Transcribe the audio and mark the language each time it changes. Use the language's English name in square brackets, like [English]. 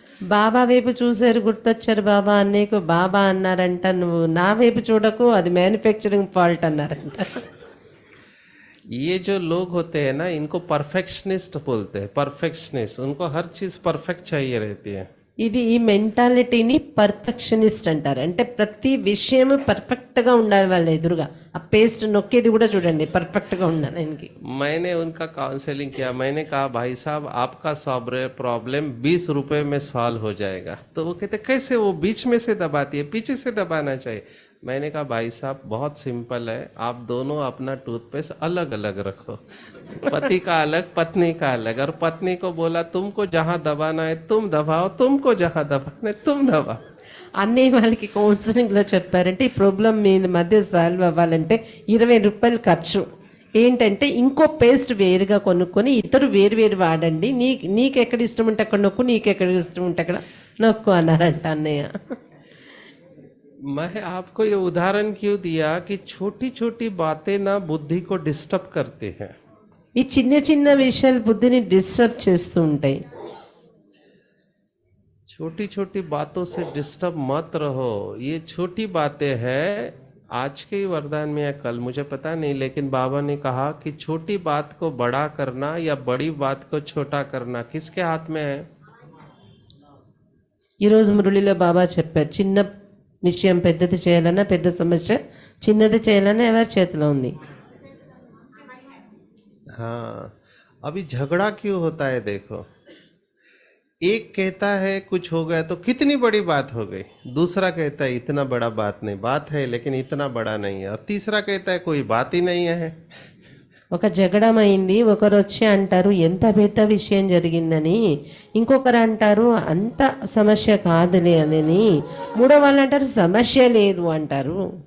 [Telugu] బాబా వైపు చూసారు, గుర్తొచ్చారు బాబా అన్నయ్యకు. బాబా అన్నారంట నువ్వు నా వైపు చూడకు, అది మ్యానుఫ్యాక్చరింగ్ ఫాల్ట్ అన్నారంట. [Hindi] ये जो लोग होते हैं ना, इनको परफेक्शनिस्ट बोलते हैं. परफेक्शनिस्ट, उनको हर चीज परफेक्ट चाहिए रहती है. [Telugu] ఇది ఈ మెంటాలిటీని పర్ఫెక్షనిస్ట్ అంటారు. అంటే ప్రతి విషయం పర్ఫెక్ట్గా ఉండాలి వాళ్ళ ఎదురుగా. ఆ పేస్ట్ నొక్కేది కూడా చూడండి పర్ఫెక్ట్గా ఉండాలి ఆయనకి. [Hindi] मैंने उनका काउंसलिंग किया. मैंने कहा भाई साहब आपका प्रॉब्लम 20 रुपए में सॉल्व हो जाएगा. तो वो कहते कैसे, वो बीच में से दबाती है, पीछे से दबाना चाहिए. मैंने कहा भाई साहब बहुत सिंपल है, आप दोनों अपना टूथपेस्ट अलग अलग रखो. पति का अलग, पत्नी का अलग. और पत्नी को बोला तुमको जहाँ दबाना है तुम दबाओ, तुमको जहाँ दबाना है तुम दबाओ. [Telugu] అన్నయ్య వాళ్ళకి కౌన్సిలింగ్లో చెప్పారంటే ఈ ప్రాబ్లం మీ మధ్య సాల్వ్ అవ్వాలంటే 20 రూపాయలు ఖర్చు. ఏంటంటే ఇంకో పేస్ట్ వేరుగా కొనుక్కొని ఇద్దరు వేరు వాడండి. నీకు ఎక్కడ ఇష్టం ఉంటే అక్కడ నొక్కు, నీకు ఎక్కడ ఇష్టం ఉంటే అక్కడ నొక్కు అన్నారంట అన్నయ్య. [Hindi] मैं आपको ये उदाहरण क्यों दिया कि छोटी छोटी बातें ना बुद्धि को डिस्टर्ब करती हैं. [Telugu] ఈ చిన్న చిన్న విషయాలు బుద్ధిని డిస్టర్బ్ చేస్తూ ఉంటాయి. [Hindi] छोटी छोटी बातों से डिस्टर्ब मत रहो. ये छोटी बातें हैं. आज के ही वरदान में या कल मुझे पता नहीं, लेकिन बाबा ने कहा कि छोटी बात को बड़ा करना या बड़ी बात को छोटा करना किसके हाथ में है? [Telugu] ఈరోజు మురళిలో బాబా చెప్పారు, చిన్న విషయం పెద్దది చేయాలన్నా, పెద్ద సమస్య చిన్నది చేయాలన్నా ఎవరి చేతిలో ఉంది. [Hindi] हाँ, अभी झगड़ा क्यों होता है देखो. एक कहता है कुछ हो गया तो कितनी बड़ी बात हो गई, दूसरा कहता है इतना बड़ा बात नहीं, बात है लेकिन इतना बड़ा नहीं है, और तीसरा कहता है कोई बात ही नहीं है. [Telugu] ఒక జగడం అయింది, ఒకరు వచ్చి అంటారు ఎంత పెద్ద విషయం జరిగిందని, ఇంకొకరు అంటారు అంత సమస్య కాదులే అని, మూడో వాళ్ళు అంటారు సమస్య లేదు అంటారు.